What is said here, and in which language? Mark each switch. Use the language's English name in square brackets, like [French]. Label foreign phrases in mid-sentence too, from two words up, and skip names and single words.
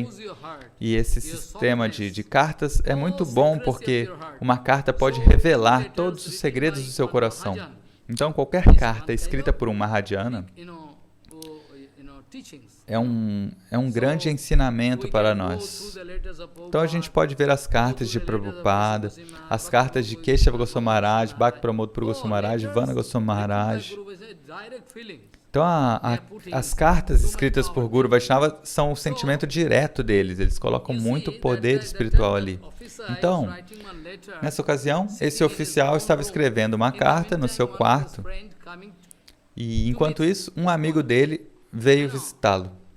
[Portuguese] E esse sistema de cartas é muito bom, porque uma carta pode revelar todos os segredos do seu coração. Então, qualquer carta escrita por um Mahayana, é um grande ensinamento para nós. Então a gente pode ver as cartas de Prabhupada, as cartas de Keshava Goswami Maharaj, Bhakti Pramod Puri Goswami Maharaj, Vana Goswami Maharaj. Então as cartas escritas por Guru Vaishnava são o sentimento direto deles, eles colocam muito poder espiritual ali. Então, nessa ocasião, esse oficial estava escrevendo uma carta no seu quarto e, enquanto isso, um amigo dele veio visitá-lo.